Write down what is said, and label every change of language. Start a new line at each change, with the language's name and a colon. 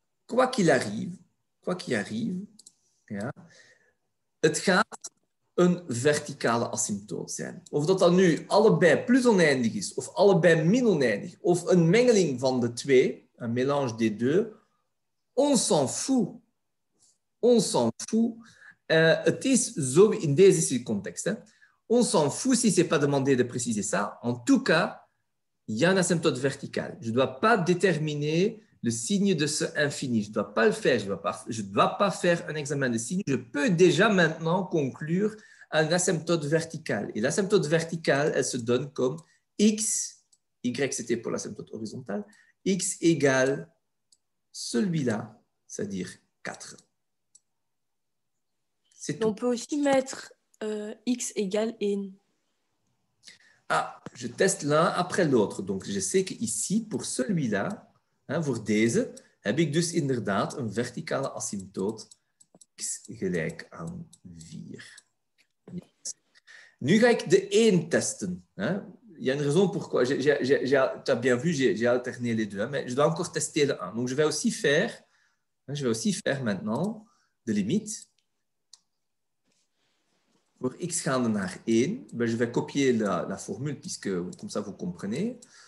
French: Quoi qu'il arrive,
Dutch: ja, het gaat een verticale asymptoot zijn. Of dat dan nu allebei plus oneindig is, of allebei min oneindig, of een mengeling van de twee, een
French: mélange des deux, on s'en fout.
Dutch: On s'en fout. Het is zo in deze context. Hè.
French: On s'en fout si ce n'est pas demandé de préciser ça. En tout cas, il y a un asymptote vertical. Je ne dois pas déterminer le signe de ce infini. Je ne dois pas le faire. Je ne dois pas faire un examen de signes. Je peux déjà maintenant conclure un asymptote vertical. Et l'asymptote vertical, elle se donne comme x, y c'était pour l'asymptote horizontal, x égale celui-là, c'est-à-dire 4. On peut aussi mettre x égale 1. Ah, je teste l'un après l'autre. Donc, je sais qu'ici, pour celui-là,
Dutch: voor deze, heb ik dus inderdaad een verticale asymptoot x gelijk aan 4. Nu ga ik de 1 testen.
French: Il y a une raison pourquoi. Tu as bien vu, j'ai alterné les deux, mais je dois encore tester le 1. Donc, je vais aussi faire maintenant de limite. Pour x
Dutch: gaande naar 1,
French: ben je vais copier la formule, puisque comme ça vous comprenez.